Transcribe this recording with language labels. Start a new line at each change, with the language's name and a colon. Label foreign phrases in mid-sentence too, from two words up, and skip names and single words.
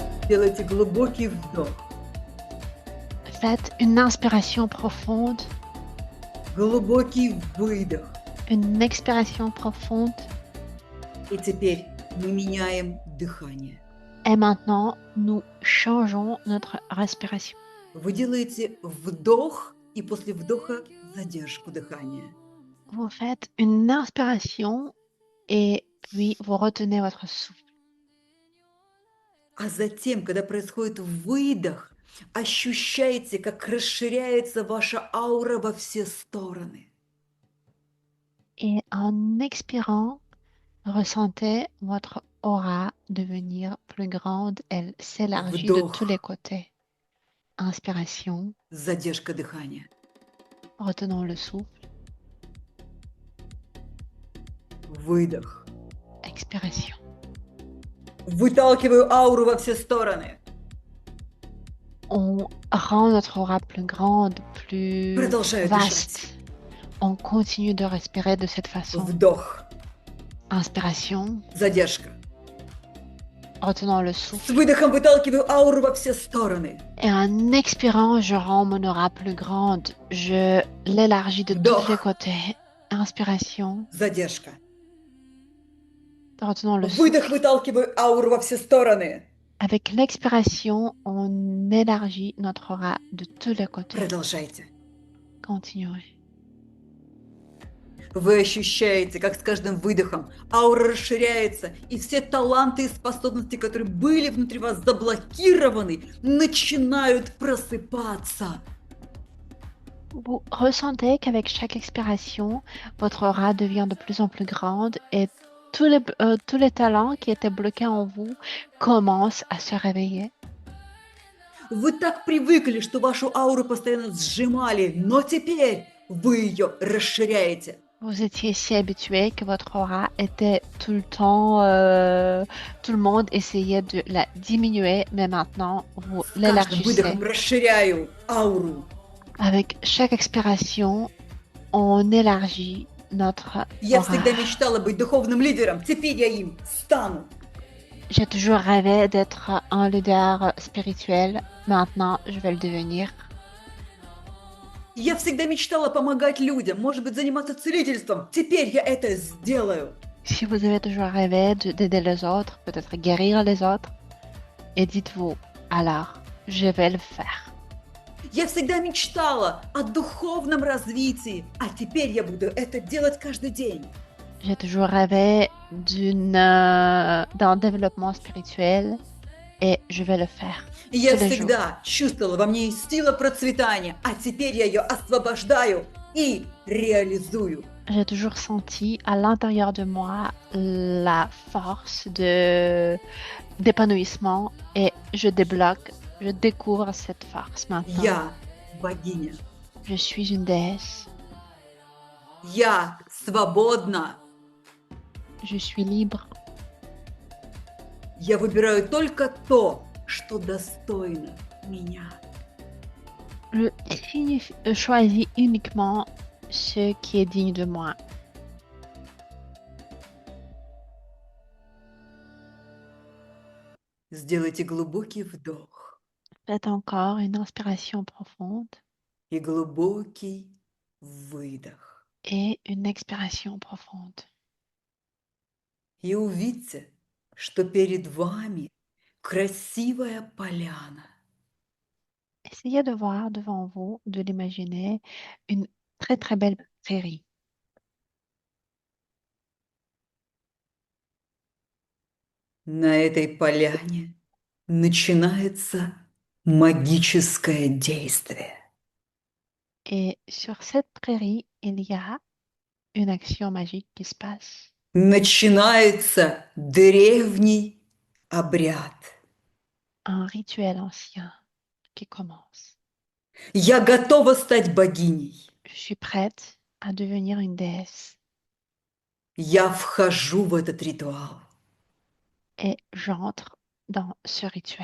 Russian: Сделайте глубокий вдох,
French: Faites une inspiration profonde,
Russian: глубокий выдох.
French: une expiration profonde.
Russian: И теперь мы меняем дыхание.
French: Et maintenant, nous changeons notre respiration.
Russian: Вы делаете вдох и после вдоха задержку дыхания.
French: Vous faites une inspiration et puis vous retenez votre souffle.
Russian: А затем, когда происходит выдох, ощущаете, как расширяется ваша аура во все стороны.
French: Et en expirant, ressentez votre aura devenir plus grande. Elle s'élargit de tous les côtés. Inspiration,
Russian: Задержка дыхания.
French: retenons le souffle.
Russian: Выдох.
French: Expiration.
Russian: Выталкиваю ауру во все стороны.
French: On rend notre aura plus grande, plus
Russian: Продолжаю
French: vaste.
Russian: дышать.
French: On continue de respirer de cette façon.
Russian: Вдох.
French: Inspiration,
Russian: Задержка.
French: retenons le
Russian: С
French: souffle.
Russian: выдохом выталкиваю ауру во все стороны.
French: Et en expirant, je rends mon aura plus grande. Je l'élargis de tous les côtés. Inspiration,
Russian: Задержка.
French: retenons le
Russian: Выдох
French: souffle.
Russian: выталкиваю ауру во все стороны.
French: Avec l'expiration, on élargit notre aura de tous les côtés.
Russian: Продолжайте.
French: Continuez.
Russian: Вы ощущаете, как с каждым выдохом аура расширяется, и все таланты и способности, которые были внутри вас заблокированы, начинают просыпаться.
French: Vous ressentez qu'avec chaque expiration, votre aura devient de plus en plus grande et tous les talents qui étaient bloqués en vous commencent à se réveiller.
Russian: Вы так привыкли, что вашу ауру постоянно сжимали, но теперь вы ее расширяете.
French: Vous étiez si habitué que votre aura était tout le temps, tout le monde essayait de la diminuer, mais maintenant vous
Russian: С каждым
French: l'élargissez.
Russian: выдохом расширяю ауру.
French: Avec chaque expiration, on élargit notre
Russian: Я
French: aura.
Russian: всегда мечтала быть духовным лидером, теперь я им стану.
French: J'ai toujours rêvé d'être un leader spirituel. Maintenant, je vais le devenir.
Russian: Я всегда мечтала помогать людям, может быть, заниматься целительством. Теперь я это сделаю.
French: Si vous avez toujours rêvé d'aider les autres, peut-être guérir les autres, et dites-vous, alors, je vais le faire.
Russian: Я всегда мечтала о духовном развитии, а теперь я буду это делать каждый день.
French: J'ai toujours rêvé d'un développement spirituel et je vais le faire.
Russian: И я
French: Tous les jours.
Russian: всегда чувствовала во мне сила процветания, а теперь я ее освобождаю и реализую.
French: J'ai toujours senti à l'intérieur de moi la force d'épanouissement et je découvre cette force maintenant.
Russian: Я богиня.
French: Je suis une déesse,
Russian: Я свободна.
French: je suis libre,
Russian: Я выбираю только то, что достойно меня.
French: je choisis uniquement ce qui est digne de moi.
Russian: Сделайте глубокий вдох
French: Faites encore une inspiration profonde
Russian: и глубокий выдох.
French: et une expiration profonde.
Russian: И увидьте, что перед вами красивая поляна.
French: Essayez de voir devant vous, de l'imaginer, une très très belle prairie.
Russian: На этой поляне начинается магическое действие.
French: Et sur cette prairie, il y a une action magique qui se passe.
Russian: Начинается древний обряд.
French: Un rituel ancien qui commence.
Russian: Я готова стать богиней.
French: Je suis prête à devenir une déesse
Russian: Я вхожу в этот ритуал.
French: et j'entre dans ce rituel.